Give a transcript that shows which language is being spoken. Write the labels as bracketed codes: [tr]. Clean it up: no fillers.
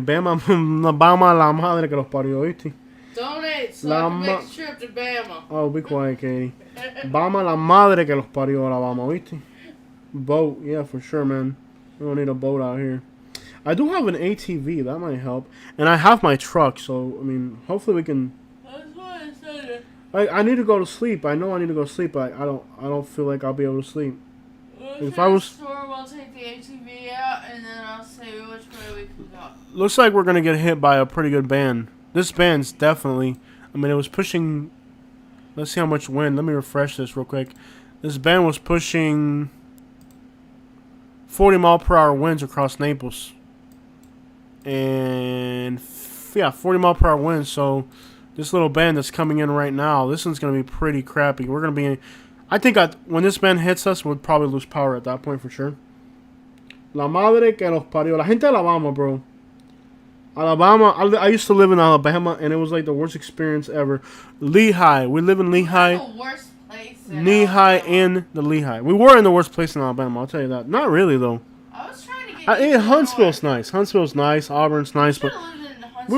[es] Bama la madre que los parió, ¿oíste? [en] Donate so I can make a trip to Bama. Oh, be quiet, Katie. [es] Bama la madre que los parió, Alabama, ¿oíste? [en] Boat, yeah, for sure, man. We don't need a boat out here. I do have an ATV, that might help. And I have my truck, so, I mean, hopefully we can... That's what I said. I need to go to sleep. I know I need to go to sleep, but I don't feel like I'll be able to sleep. If I was... We'll take the ATV out, and then I'll say which way we can go. Looks like we're going to get hit by a pretty good band. This band's definitely... I mean, it was pushing... Let's see how much wind. Let me refresh this real quick. This band was pushing 40 mile per hour winds across Naples. And... yeah, 40 mile per hour winds. So, this little band that's coming in right now, this one's going to be pretty crappy. We're going to be... I think when this band hits us, we'll probably lose power at that point for sure. [es] La madre que los parió. La gente de Alabama, bro. [en] Alabama, I used to live in Alabama, and it was like the worst experience ever. Lehigh. We live in Lehigh. The worst place in Lehigh Alabama. and the Lehigh. We were in the worst place in Alabama, I'll tell you that. Not really, though. I was trying to get Huntsville's nice. Huntsville's nice. Auburn's nice, but we